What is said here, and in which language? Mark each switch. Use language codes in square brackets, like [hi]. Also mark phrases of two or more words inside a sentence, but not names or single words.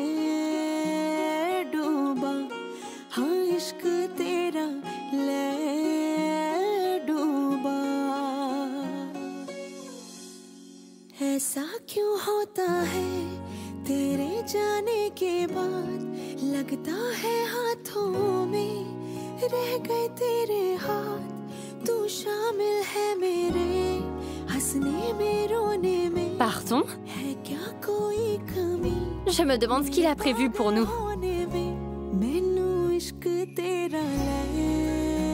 [hi] डूबा हाँ इश्क तेरा ले डूबा ऐसा क्यों होता है तेरे जाने के बाद लगता है हाथों में रह गए तेरे हाथ तू शामिल है मेरे हंसने में रोने में [fr] Pardon? [hi] है क्या कोई कमी [fr] Je me demande ce qu'il a prévu pour nous. [hi] होने में मैनू इश्क तेरा ले